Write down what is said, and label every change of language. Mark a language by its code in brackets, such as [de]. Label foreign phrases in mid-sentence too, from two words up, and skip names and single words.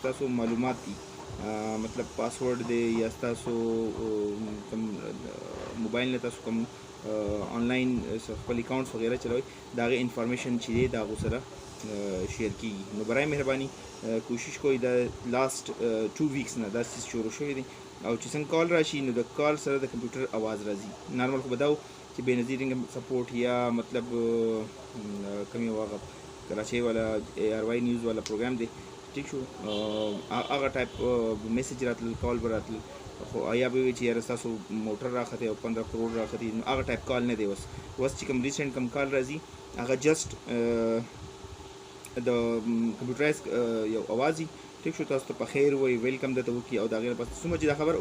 [ps] ستاسو معلومات دي مطلب پاسورډ دی یا ستاسو کوم موبایل نه تاسو کوم آنلاین خپل اکاونټس وغیره چلوئ د هغې انفارمیشن چې دی د هغو سره شیر کیږي نو [ur] برای مهرباني [ps] کوشش کوئ د [en] last 2 weeks [ps] نه دا څیز شروع شوی دی او چې څنګه کال راشي نو د کال سره د کمپیوټر اواز راځي نارمل خو به دا و چې بېنظیر سپورټ یا مطلب کوم یو هغه کراچۍ والا اے آر وائی نیوز والا پروګرام دی ټیک شو هغه ټایپ میسج راتلل کال به راتلل خو یا به وي چې یاره ستاسو موټر راختې او 15 کروڑ راختې نو هغه ټایپ کال نه دی اوس چې کوم ریسنټ کوم کال راځي هغه جسټ د کمپیوټرایز یو اوازي ټیک شو تاسو ته په خیر وایي ویلکم درته وکړي او د هغې نه پس څومره چې دا خبره